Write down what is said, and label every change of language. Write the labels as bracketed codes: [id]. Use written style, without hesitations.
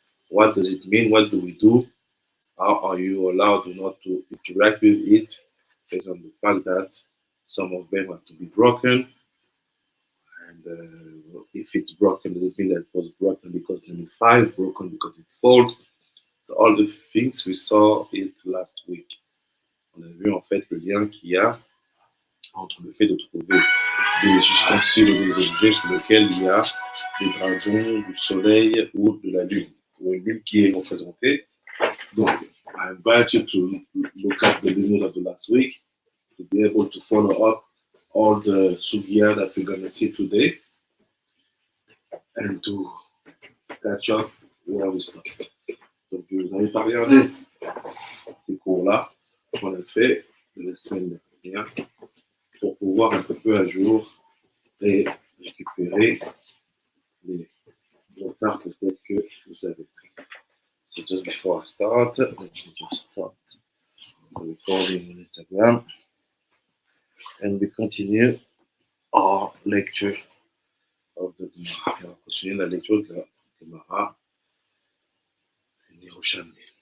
[en] What does it mean? What do we do? How are you allowed not to interact with it based on the fact that some of them have to be broken? And if it's broken, does it mean that it was broken because limit 5, broken because it failed? So all the things we saw it last week. [fr] On a vu en fait le lien qu'il y a entre le fait de trouver des ustensiles ou des objets sur lesquels il y a des dragons, du soleil ou de la lune, ou une lune qui est représentée. Donc, [en] I invite you to look at the limit of the last week to be able to follow up all the sugya that we're going to see today and to catch up where we start. [fr] Donc, je vous invite à regarder ces cours-là qu'on a fait de la semaine dernière pour pouvoir être un peu à jour et récupérer les retards peut-être que vous avez pris. [en] So just before I start, let me just start the recording on Instagram and we continue our lecture of the Gemara. [fr] On va continuer la lecture de la Gemara in Yerushalmi.